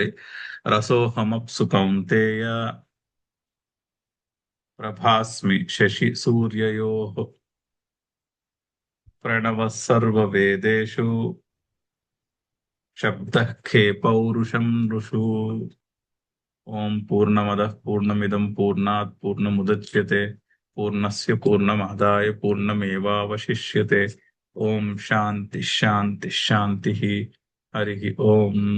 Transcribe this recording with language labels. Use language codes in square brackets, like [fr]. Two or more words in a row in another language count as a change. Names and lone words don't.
[sa] రసోహమప్సు కౌంతేయ ప్రభాస్మి శశి సూర్యయో ప్రణవ సర్వవేదేషు శబ్ద ఖే పౌరుషం ఋషు. ఓం పూర్ణమద పూర్ణమిదం పూర్ణాత్ పూర్ణముదచ్యతే పూర్ణస్య పూర్ణమాదాయ పూర్ణమేవావశిష్యతే. ఓం శాంతి శాంతి శాంతి. హరి ఓం.